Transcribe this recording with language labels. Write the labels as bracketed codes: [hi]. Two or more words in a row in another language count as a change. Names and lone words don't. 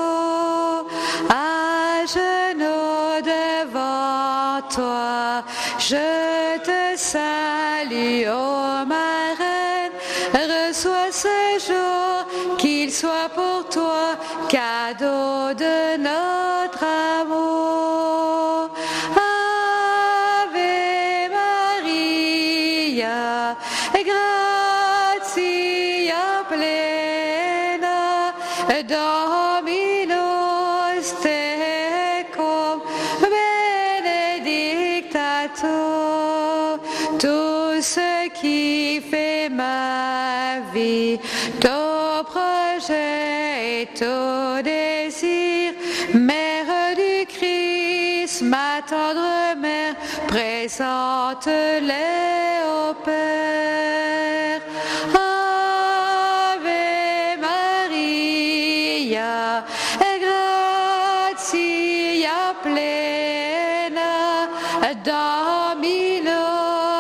[fr] à genoux devant toi, je te salue, ô ma reine, reçois ce jour, qu'il soit pour toi cadeau de notre amour. [la] Ave Maria, gratia plena, Dominus tecum, benedicta tu. [fr] Tout ce qui fait ma vie, ton projet et ton désir, Mère du Christ, ma tendre mère, présente-les au Père. [la] Ave Maria, gratia plena, Dominus